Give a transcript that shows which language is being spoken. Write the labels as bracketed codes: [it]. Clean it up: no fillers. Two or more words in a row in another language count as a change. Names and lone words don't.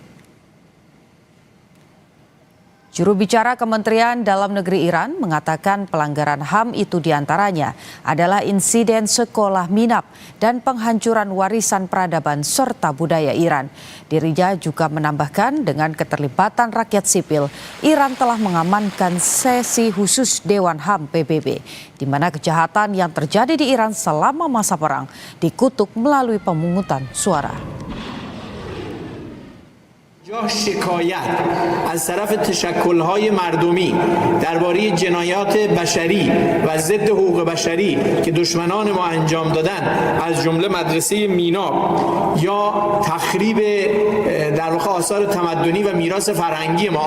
[id] Juru bicara Kementerian Dalam Negeri Iran mengatakan pelanggaran HAM itu diantaranya adalah insiden sekolah minap dan penghancuran warisan peradaban serta budaya Iran. Dirinya juga menambahkan dengan keterlibatan rakyat sipil, Iran telah mengamankan sesi khusus Dewan HAM PBB, di mana kejahatan yang terjadi di Iran selama masa perang dikutuk melalui pemungutan suara. [fa] شکایت از طرف تشکل‌های مردمی درباره جنایات بشری و ضد حقوق بشری که دشمنان ما انجام دادن از جمله مدرسه مینا یا تخریب در واقع آثار تمدنی و میراث فرهنگی ما.